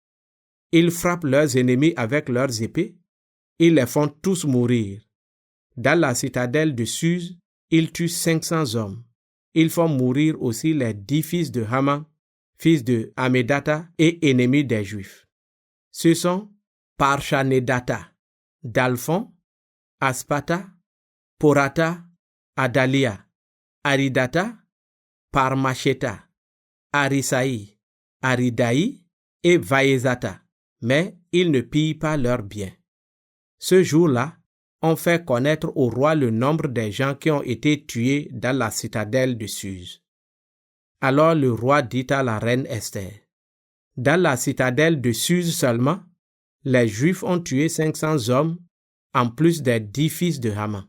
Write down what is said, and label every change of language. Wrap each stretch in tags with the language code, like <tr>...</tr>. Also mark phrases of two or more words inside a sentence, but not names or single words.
<fr>Ils frappent leurs ennemis avec leurs épées, ils les font tous mourir. Dans la citadelle de Suse, ils tuent 500 hommes. Ils font mourir aussi les 10 fils de Haman, fils de Hamédata et ennemis des Juifs. Ce sont Parchanédata, Dalphon, Aspata, Porata, Adalia, Aridata, Parmacheta, Arisaï, Aridaï et Vaézata, mais ils ne pillent pas leurs biens. Ce jour-là, on fait connaître au roi le nombre des gens qui ont été tués dans la citadelle de Suse. Alors le roi dit à la reine Esther, « Dans la citadelle de Suse seulement, les Juifs ont tué 500 hommes, en plus des 10 fils de Haman.</fr>